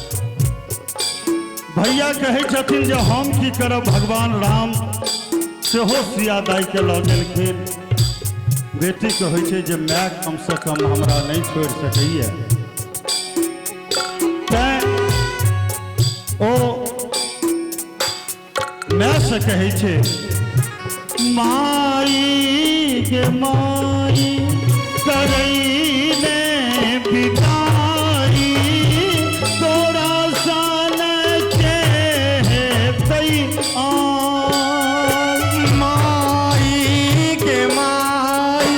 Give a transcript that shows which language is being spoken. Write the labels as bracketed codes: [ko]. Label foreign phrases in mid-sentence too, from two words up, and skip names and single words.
[mai] भैया कहे छथिन जे हम की करब भगवान राम सेहो सिया दाई के लऽ गेलखिन। बेटी कहै छै जे माय कम से कम हमरा नहीं छोड़ सकैए। तैं ओ माय से कहै छै माई के माई करैले बिदाई तोरा सन के हेतै माई के माई